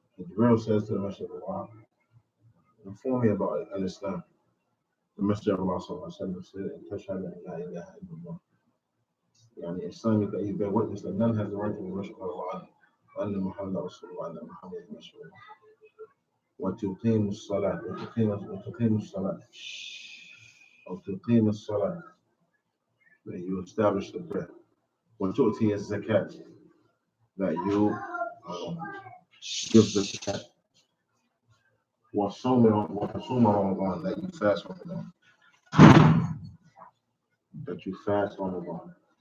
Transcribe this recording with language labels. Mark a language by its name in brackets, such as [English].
[English] Jibreel says to the Messenger of Allah, inform me about Islam. The Messenger of Allah said, [Arabic] أن تشهد أن لا إله إلا الله. يعني الثاني [English] that you bear witness that none has the right to be worshipped but Allah [Arabic] وأن محمد رسول الله [English] وأن محمد رسول الله [Arabic] وتقيم الصلاة وتقيم الصلاة أو تقيم الصلاة [English] that you establish the prayer [Arabic] وتؤتي الزكاة [English] that you give the zakat [Arabic] وتصوم رمضان [English] that you fast Ramadan that you fast Ramadan.